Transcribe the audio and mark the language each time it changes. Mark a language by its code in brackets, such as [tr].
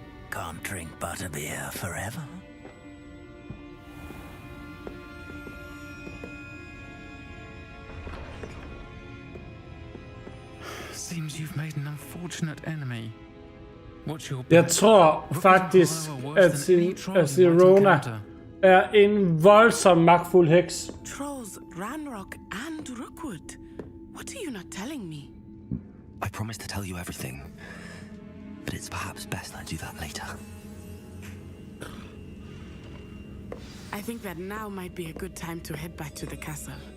[en] Can't drink butterbeer forever. Seems you've made an unfortunate enemy. What's your [da] Jeg tror faktisk, at Sirona er en voldsom magtfuld heks. [en] Trolls, Ranrock, and Rookwood. What are you not telling me? I promise to tell you everything, but it's perhaps best I do that later. I think that now might be a good time to head back to the castle.